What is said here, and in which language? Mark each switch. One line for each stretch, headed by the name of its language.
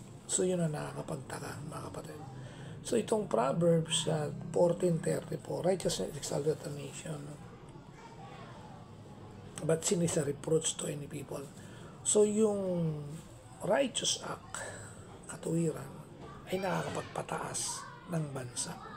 Filipino: So yun ang nakakapagtaka, mga kapatid. So itong
English: Proverbs 14:34, righteousness exalted a nation, but sin is a reproach to any people.
Filipino: So yung
English: righteous act,
Filipino: katuwiran, ay nakakapagpataas ng bansa.